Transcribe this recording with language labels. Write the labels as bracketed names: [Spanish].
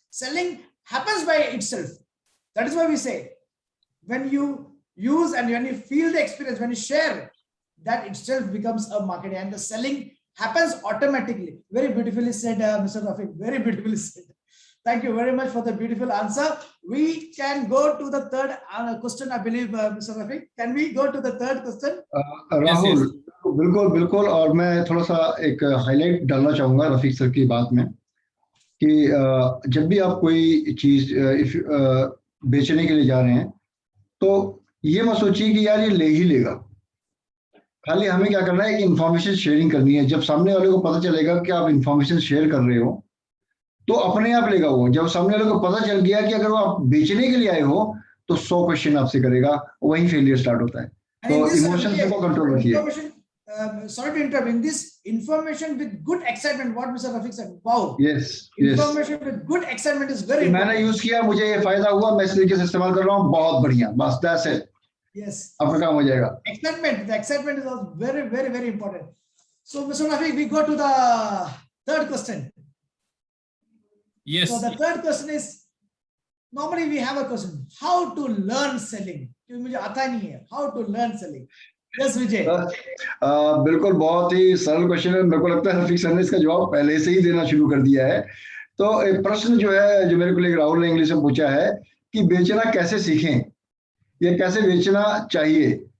[English] Selling happens by itself. That is why we say, when you use and when you feel the experience, when you share, that itself becomes a marketing, and the selling happens automatically. Very beautifully said, Mr. Rafiq. Very beautifully said. Thank you very much for the beautiful answer. We can go to the third question, I believe, Mr. Rafiq. Can we go to the third question? [Hindi] Rahul, बिल्कुल। और मैं थोड़ा सा एक highlight डालना चाहूंगा Rafiq sir की बात में कि जब भी आप कोई चीज बेचने के लिए जा रहे हैं, तो ये मत सोचिए कि यार ये ले ही लेगा। खाली हमें क्या करना है कि इंफॉर्मेशन शेयरिंग करनी है। जब सामने वाले को पता चलेगा कि आप इंफॉर्मेशन शेयर कर रहे हो, तो अपने आप लेगा वो। जब सामने वाले को पता चल गया कि अगर वो आप बेचने के लिए आए हो, तो 100 क्वेश्चन आपसे करेगा, वहीं फेलियर स्टार्ट होता है। तो इमोशंस को कंट्रोल रखिए। [English] Sorry to interrupt. In this information with good excitement, what Mr. Rafiq said, wow. Yes. Information with good excitement is very important. [Hindi] मैंने यूज किया, मुझे ये फायदा हुआ, मैं इस तरीके से इस्तेमाल कर रहा हूँ, बहुत बढ़िया, बस [English] That's it. Yes. [Hindi] आपका काम हो जाएगा। [English] The excitement is also very, very, very important. So, Mr. Rafiq, we go to the third question. Yes. So the third question is, normally we have a question, how to learn selling? [Hindi] क्योंकि मुझे आता नहीं है, [English] how to learn selling. Yes, Vijay. [Hindi] बिल्कुल, बहुत ही सरल question है। मेरे को लगता है रफीक सर ने इसका जवाब पहले से ही देना शुरू कर दिया है। तो एक प्रश्न जो है, जो मेरे को राहुल ने इंग्लिश में पूछा है कि बेचना कैसे सीखें, या कैसे बेचना चाहिए।